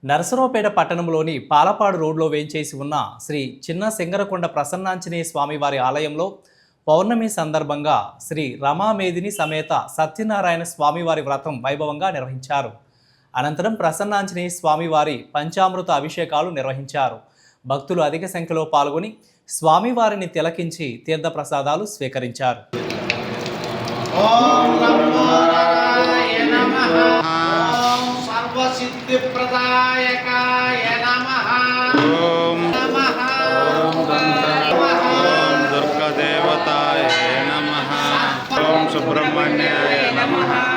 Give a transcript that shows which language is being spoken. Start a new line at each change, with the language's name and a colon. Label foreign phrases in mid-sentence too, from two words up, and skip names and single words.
Telugu: నరసరావుపేట పట్టణంలోని పాలపాడు రోడ్లో వేంచేసి ఉన్న శ్రీ చిన్న సింగరకొండ ప్రసన్నాంజనేయ స్వామివారి ఆలయంలో పౌర్ణమి సందర్భంగా శ్రీ రమామేదిని సమేత సత్యనారాయణ స్వామివారి వ్రతం వైభవంగా నిర్వహించారు. అనంతరం ప్రసన్నాంజనేయ స్వామివారి పంచామృత అభిషేకాలు నిర్వహించారు. భక్తులు అధిక సంఖ్యలో పాల్గొని స్వామివారిని తిలకించి తీర్థప్రసాదాలు స్వీకరించారు.
Sanskrit: सिद्धिप्रदायकाय नमः ओम नमः ओम दुर्गादेवताय नमः ओम सुब्रह्मण्याय नमः